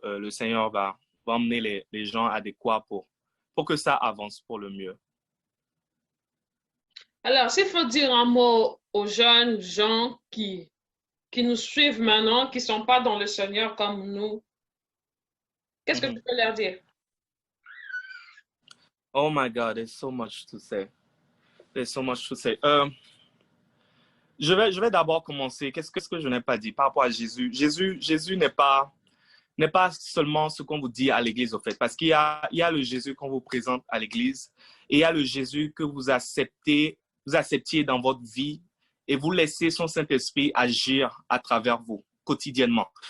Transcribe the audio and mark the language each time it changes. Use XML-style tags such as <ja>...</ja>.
<fr>Le Seigneur va emmener les gens adéquats pour que ça avance pour le mieux. Alors, s'il faut dire un mot aux jeunes gens qui qui nous suivent maintenant, qui ne sont pas dans le Seigneur comme nous, qu'est-ce que tu peux leur dire?</fr> <en>Oh my God, there's so much to say. There's so much to say.</en> <fr>Je vais d'abord commencer. Qu'est-ce que je n'ai pas dit par rapport à Jésus? Jésus n'est pas seulement ce qu'on vous dit à l'église, au fait. Parce qu'il y a le Jésus qu'on vous présente à l'église et il y a le Jésus que vous acceptiez dans votre vie et vous laissez son Saint-Esprit agir à travers vous quotidiennement.</fr>